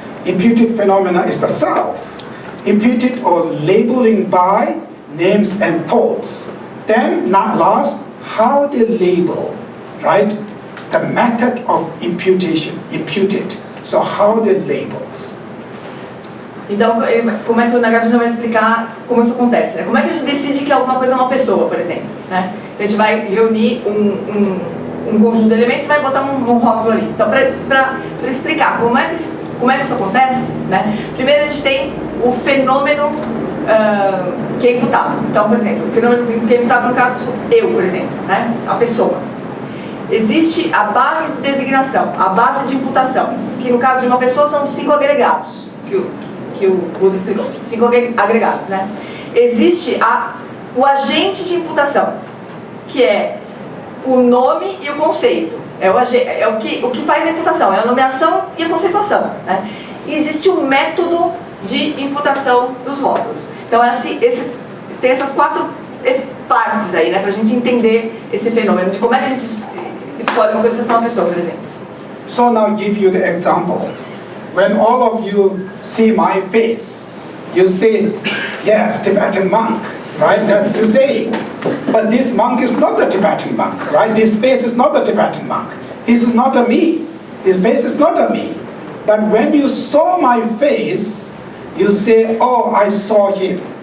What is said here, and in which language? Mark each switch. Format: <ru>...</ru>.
<en>Imputed phenomena is the self. Imputed or labeling by names and thoughts. Then, not last, how they label, right? The method of imputation, imputed. So how they labels.</en> <pt>Então, como é que o Nagarjuna vai explicar como isso acontece? Né? Como é que a gente decide que alguma coisa é uma pessoa, por exemplo? Né? A gente vai reunir um conjunto de elementos e vai botar um rótulo ali. Então, para explicar como é que isso acontece, né? Primeiro a gente tem o fenômeno que é imputado. Então, por exemplo, o fenômeno que é imputado, no caso, sou eu, por exemplo, né? A pessoa. Existe a base de designação, a base de imputação, que no caso de uma pessoa são os 5 agregados, que o Buda explicou, 5 agregados, né? Existe o agente de imputação, que é o nome e o conceito, é o que faz a imputação, é a nomeação e a conceituação, né? E existe um método de imputação dos rótulos. Então, tem essas 4 partes aí, né, pra gente entender esse fenômeno, de como é que a gente escolhe uma coisa para ser uma pessoa, por exemplo.</pt> <en>So now give you the example. When all of you see my face, you say, yes, Tibetan monk, right? That's the saying. But this monk is not the Tibetan monk, right? This face is not the Tibetan monk. This is not a me. This face is not a me. But when you saw my face, you say, oh, I saw him.</en>